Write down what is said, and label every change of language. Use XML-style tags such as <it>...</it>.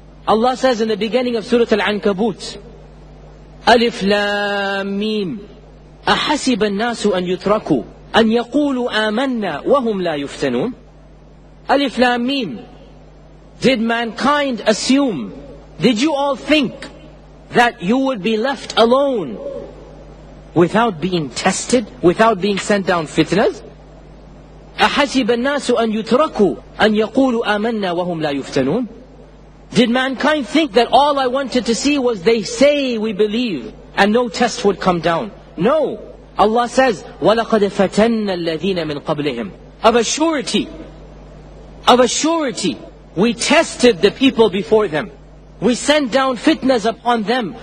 <en>Allah says in the beginning of Surah Al-Ankabut, Alif Lam Mim,</en> <ar>أحسب الناس أن يتركوا أن يقولوا آمنا وهم لا يفتنون.</ar> <en>Alif Lam Mim. Did mankind assume, did you all think that you would be left alone without being tested, without being sent down fitnas?</en> <ar>أحسب الناس أن يتركوا أن يقولوا آمنا وهم لا يفتنون.</ar> <en>Did mankind think that all I wanted to see was they say we believe and no test would come down? No. Allah says,</en> <ar>وَلَقَدْ فَتَنَّ الَّذِينَ مِنْ قَبْلِهِمْ.</ar> <en>Of a surety, of a surety. We tested the people before them. We sent down fitnas upon them.</en>